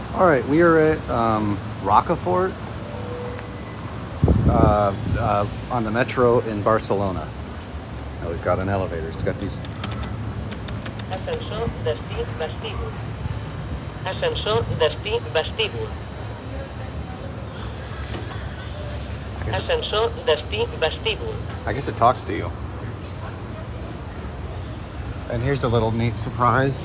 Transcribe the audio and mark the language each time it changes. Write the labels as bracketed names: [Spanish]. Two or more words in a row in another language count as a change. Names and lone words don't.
[English] All right, we are at Rocafort on the metro in Barcelona. Now we've got an elevator. It's got these. [Catalan] Ascensor, destí, vestíbul. Ascensor, destí, vestíbul. Ascensor, destí, vestíbul. [English] I guess it talks to you. And here's a little neat surprise.